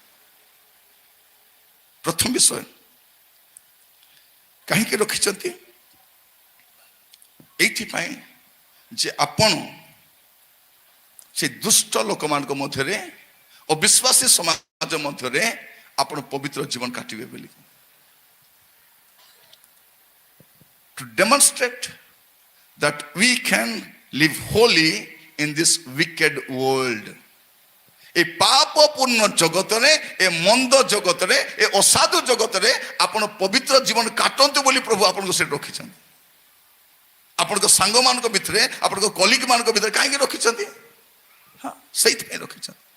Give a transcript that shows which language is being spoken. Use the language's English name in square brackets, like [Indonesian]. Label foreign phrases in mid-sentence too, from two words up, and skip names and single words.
[Odia] ପ୍ରଥମ ବିଷୟ, କାହିଁକି ରଖିଛନ୍ତି? ଏଇଥିପାଇଁ ଯେ ଆପଣ ସେ ଦୁଷ୍ଟ ଲୋକମାନଙ୍କ ମଧ୍ୟରେ, ଅବିଶ୍ୱାସୀ ସମାଜ ମଧ୍ୟରେ ଆପଣ ପବିତ୍ର ଜୀବନ କାଟିବେ ବୋଲି। [English] To demonstrate that we can live holy in this wicked world. [Odia] ଏ ପାପପୂର୍ଣ୍ଣ ଜଗତରେ, ଏ ମନ୍ଦ ଜଗତରେ, ଏ ଅସାଧୁ ଜଗତରେ ଆପଣ ପବିତ୍ର ଜୀବନ କାଟନ୍ତୁ ବୋଲି ପ୍ରଭୁ ଆପଣଙ୍କୁ ସେଠି ରଖିଛନ୍ତି। ଆପଣଙ୍କ ସାଙ୍ଗମାନଙ୍କ ଭିତରେ, ଆପଣଙ୍କ କଲିଗ ମାନଙ୍କ ଭିତରେ କାହିଁକି ରଖିଛନ୍ତି? ହଁ, ସେଇଥିପାଇଁ ରଖିଛନ୍ତି।